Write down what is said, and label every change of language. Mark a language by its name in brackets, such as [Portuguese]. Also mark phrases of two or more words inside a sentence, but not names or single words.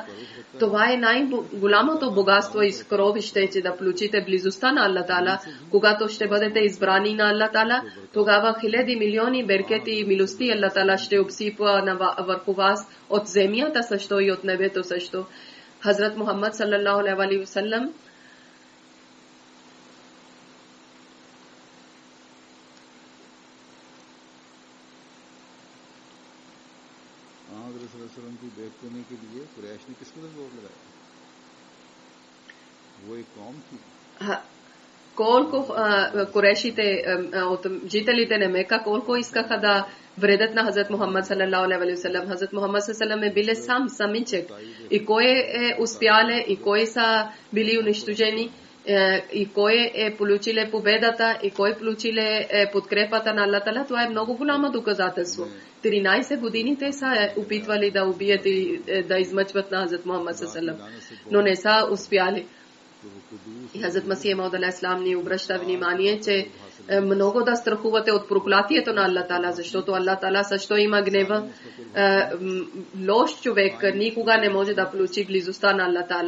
[Bulgarian] Това е най-голямото богатство и скровище, че да получите близостта на Аллах Таала. Когато ще бъдете избрани на Аллах Таала, тогава хиляди милиони беркети и милости Аллах Таала ще обсипва върху вас от земята също и от небето също. Хазрат Мухаммад [Arabic] صلى الله عليه وسلم [Urdu] کی بیعت کرنے کے لیے قریش نے کس قدر زور لگایا? وہ ایک قوم تھی. [Bulgarian] Колко курешите от жителите на Мека, колко искаха да вредят на Хазрат Мухаммад [Arabic] صلى الله عليه وسلم. [Bulgarian] Хазрат Мухаммад [Arabic] صلى الله عليه وسلم [Bulgarian] е бил самичък. И кой е успяле, и кой са били унищожени, и кой е получиле победата, и кой получиле подкрепата на Аллах Таала, това е много голямо доказателство. 13 години те са опитвали да убият и да измъчват на Хазрат Мухаммад [Arabic] صلى الله عليه وسلم, [Bulgarian] но не са успяли. И Хазрат Масия Мауд алейхиссалам ни обръща внимание, че много да страхувате от проклятието на Аллах Таала, защото Аллах Таала също има гнева. Лош човек никога не може да получи близостта на Аллах Таала.